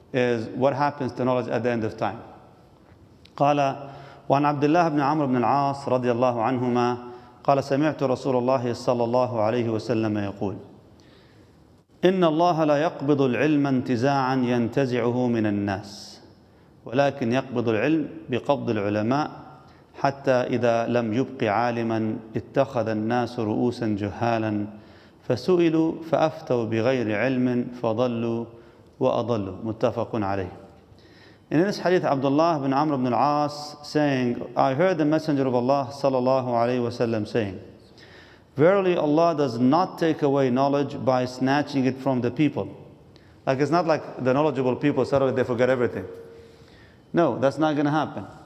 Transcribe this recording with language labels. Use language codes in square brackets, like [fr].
[en] is what happens to knowledge at the end of time. [ar] قال وعن عبد الله بن عمرو بن العاص رضي الله عنهما قال سمعت رسول الله صلى الله عليه وسلم يقول إن الله لا يقبض العلم انتزاعا ينتزعه من الناس ولكن يقبض العلم بقبض العلماء حتى إذا لم يبق عالما اتخذ الناس رؤوسا جهالا فسئلوا فأفتوا بغير علم فضلوا وأضلوا متفق عليه. [en] In this hadith, Abdullah bin Amr ibn al-As saying, I heard the Messenger of Allah sallallahu alayhi wasallam saying, verily Allah does not take away knowledge by snatching it from the people. Like it's not like the knowledgeable people suddenly they forget everything. No, that's not going to happen.